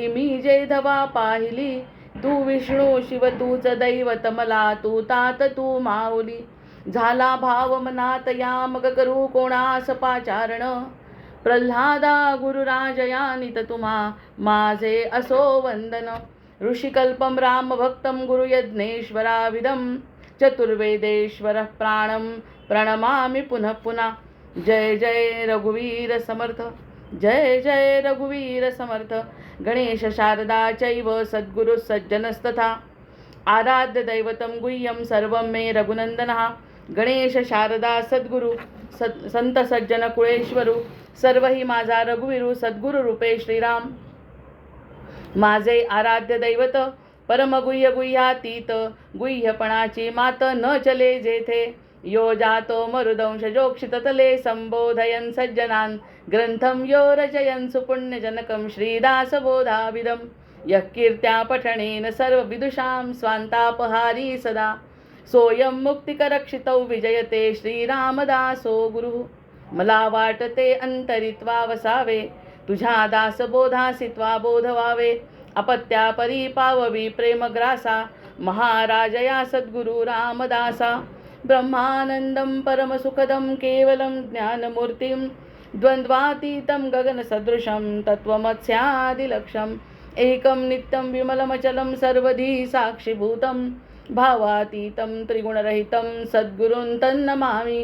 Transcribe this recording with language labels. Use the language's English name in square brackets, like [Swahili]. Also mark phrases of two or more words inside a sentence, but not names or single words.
[Marathi] मी जे धवा पाहिली, तू विष्णू शिव तूच दैवत मला तू तात तू माऊली. झाला भाव मनात या मग करू कोणास पाचारण. प्रल्हादा गुरुराजयानित तुम्हा माझे असो वंदन. [Sanskrit] ऋषिकल्पम राम भक्तम गुरुयज्ञेश्वराविदम, चतुर्वेदेश्वर प्राणम प्रणमामि पुनः पुनः. [Marathi] जय जय रघुवीर समर्थ. जय जय रघुवीर समर्थ. [Sanskrit] गणेश शारदा चैव सद्गुरु सज्जनस्तथा, आराध्य दैवतं गुह्यं सर्वं मे रघुनंदनः. [Marathi] गणेश शारदा सद्गुरु संत सज्जन कुळेश्वरू, सर्व ही माझा रघुवीरू. सद्गुरु रूपे श्रीराम माझे आराध्य दैवत. परमगुह्य गुह्यातीत, गुह्यपणाची मात न चले जेथे. [Sanskrit] यो जातो मरुदंश जोक्षित तले, संबोधयन सज्जनान ग्रंथम यो रचयन सुपुण्यजनकं श्रीदासबोधाविदं. यः कीर्त्या पठणेन सर्व विदुषां स्वान्तापहारी सदा, सोयं मुक्तिकरक्षितौ विजयते श्रीरामदासो गुरुः. [Marathi] मला वाटते अंतरित्वा वसावे, तुझ्या दासबोधासित्वा बोध व्हावे. अपत्या परी पाववी प्रेमग्रासा, महाराजया सद्गुरु रामदासा. [Sanskrit] ब्रह्मानंदं परमसुखदं केवलं ज्ञानमूर्तिं, द्वन्द्वातीतं गगनसदृशं तत्त्वमस्यादिलक्ष्यम्. एकं नित्यं विमलमचलं सर्वधी साक्षिभूतं, भावातीतं त्रिगुणरहितं सद्गुरुं तन्नमामि.